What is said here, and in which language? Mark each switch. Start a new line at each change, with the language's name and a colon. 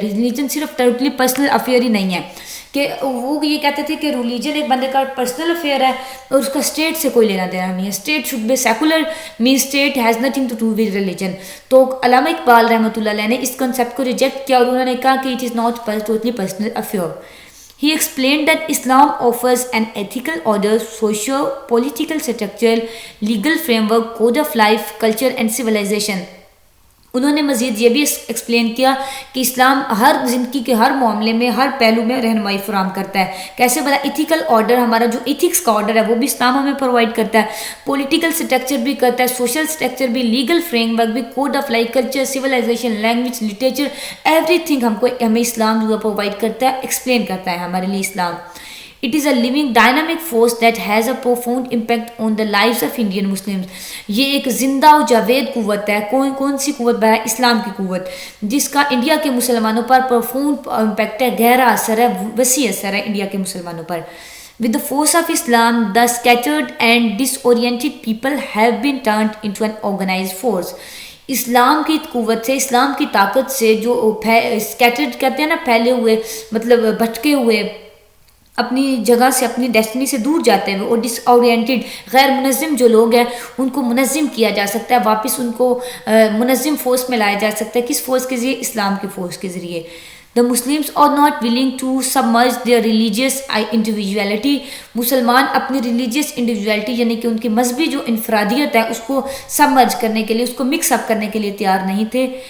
Urdu: Religion صرف totally personal affair ہی نہیں ہے, کہ وہ یہ کہتے تھے کہ ریلیجن ایک بندے کا پرسنل افیئر ہے اور اس کا اسٹیٹ سے کوئی لینا دینا نہیں ہے.
English: State should be secular mean state has nothing to do with religion.
Urdu: تو علامہ اقبال رحمۃ اللہ علیہ نے اس کنسیپٹ کو ریجیکٹ کیا اور انہوں نے کہا کہ
English: It is not totally personal affair. He explained that Islam offers an ethical order, socio-political structure, legal framework, code of life, culture and civilization.
Urdu: انہوں نے مزید یہ بھی ایکسپلین کیا کہ اسلام ہر زندگی کے ہر معاملے میں ہر پہلو میں رہنمائی فراہم کرتا ہے. کیسے بتا, ایتھیکل آرڈر, ہمارا جو ایتھکس کا آرڈر ہے وہ بھی اسلام ہمیں پرووائڈ کرتا ہے, پولیٹیکل اسٹرکچر بھی کرتا ہے, سوشل اسٹرکچر بھی, لیگل فریم ورک بھی, code of life, culture, civilisation, language, literature, every thing ہمیں اسلام جو ہے پرووائڈ کرتا ہے, ایکسپلین کرتا ہے ہمارے لیے اسلام.
English: It is a living dynamic force that has a profound impact on the lives of Indian Muslims.
Urdu: یہ ایک زندہ و جاوید قوت ہے. کون سی قوت ہے؟ اسلام کی قوت, جس کا انڈیا کے مسلمانوں پر پرفاؤنڈ امپیکٹ ہے, گہرا اثر ہے, وسیع اثر ہے انڈیا کے مسلمانوں پر.
English: With the force of Islam, the scattered and disoriented people have been turned into an organized force.
Urdu: اسلام کی قوت سے, اسلام کی طاقت سے جو اسکیٹرڈ کہتے ہیں نا, پھیلے ہوئے, مطلب بھٹکے ہوئے, اپنی جگہ سے اپنی ڈیسٹنی سے دور جاتے ہوئے, اور ڈس اورینٹیڈ غیر منظم جو لوگ ہیں ان کو منظم کیا جا سکتا ہے, واپس ان کو منظم فورس میں لایا جا سکتا ہے. کس فورس کے ذریعے؟ اسلام کی فورس کے ذریعے.
English: The Muslims are not willing to submerge their religious individuality.
Urdu: مسلمان اپنی
English: religious individuality
Urdu: یعنی کہ ان کی مذہبی جو انفرادیت ہے اس کو سبمرج کرنے کے لیے, اس کو مکس اپ کرنے کے لیے تیار نہیں تھے.